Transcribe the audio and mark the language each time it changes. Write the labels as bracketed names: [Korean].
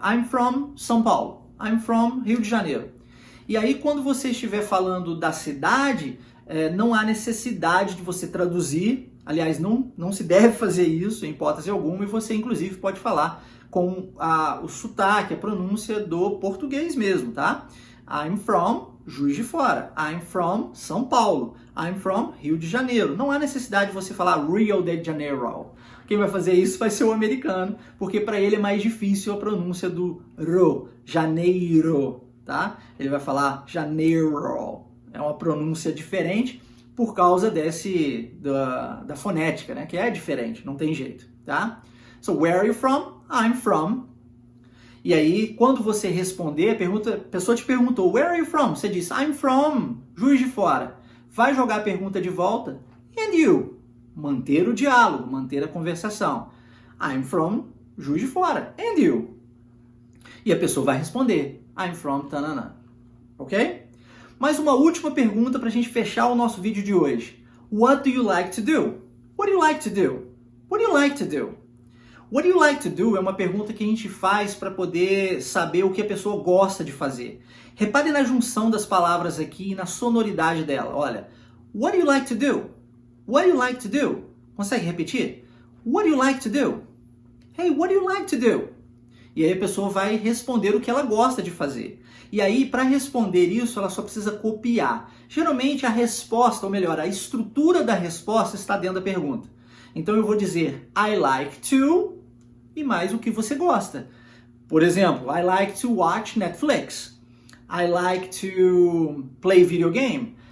[English] I'm from São Paulo. I'm from Rio de Janeiro. [Portuguese] E aí quando você estiver falando da cidade, não há necessidade de você traduzir, aliás, não se deve fazer isso em hipótese alguma, e você inclusive pode falar com o sotaque, a pronúncia do português mesmo, tá? [English] I'm from Juiz de Fora, I'm from São Paulo, I'm from Rio de Janeiro. [Portuguese] Não há necessidade de você falar Rio de Janeiro. Quem vai fazer isso vai ser o americano, porque para ele é mais difícil a pronúncia do ro, janeiro, tá? Ele vai falar janeiro. É uma pronúncia diferente por causa da fonética, né? Que é diferente, não tem jeito, tá? [English] So, where are you from? I'm from. [Portuguese] E aí, quando você responder, a pessoa te perguntou, [English] where are you from? [Portuguese] Você diz, [English] I'm from Juiz de Fora. [Portuguese] vai jogar a pergunta de volta. [English] And you? [Portuguese] Manter o diálogo, manter a conversação. [English] I'm from Juiz de Fora. And you? [Portuguese] E a pessoa vai responder. [English] I'm from tanana. Ok? [Portuguese] Mais uma última pergunta para a gente fechar o nosso vídeo de hoje. [English] What do you like to do? What do you like to do? What do you like to do? What do you like to do [Portuguese] é uma pergunta que a gente faz para poder saber o que a pessoa gosta de fazer. Repare na junção das palavras aqui e na sonoridade dela. [English] Olha, what do you like to do? What do you like to do? [Portuguese] Consegue repetir? [English] What do you like to do? Hey, what do you like to do? [Portuguese] E aí a pessoa vai responder o que ela gosta de fazer. E aí, para responder isso, ela só precisa copiar. Geralmente a resposta, ou melhor, a estrutura da resposta está dentro da pergunta. Então eu vou dizer [English] I like to [Portuguese] e mais o que você gosta. Por exemplo, [English] I like to watch Netflix. I like to play video game.